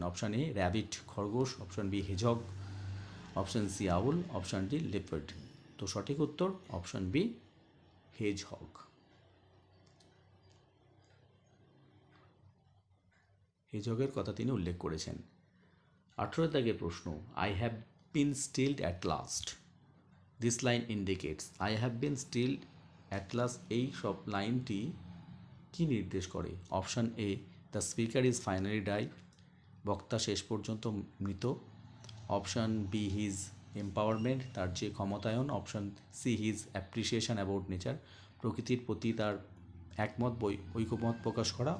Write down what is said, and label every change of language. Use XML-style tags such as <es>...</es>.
<bn>Option A rabbit খরগোশ, option B হেজহগ, option C আউল, option D leopard. তো সঠিক উত্তর অপশান বি হেজহগ। হেজহগের কথা তিনি উল্লেখ করেছেন। 18 দাগের প্রশ্ন,</bn> <en>I have been stilled at last. This line indicates I have been stilled at last.</en> <bn>এই সব লাইনটি কি নির্দেশ করে?</bn> <en>option A, the speaker is finally die,</en> <bn>বক্তা শেষ পর্যন্ত মৃত।</bn> <en>option B, his empowerment,</en> <bn>তার যে ক্ষমতায়ন।</bn> <en>option C, his appreciation about nature,</en> <bn>প্রকৃতির প্রতি তার একমত ঐকমত প্রকাশ করা।</bn>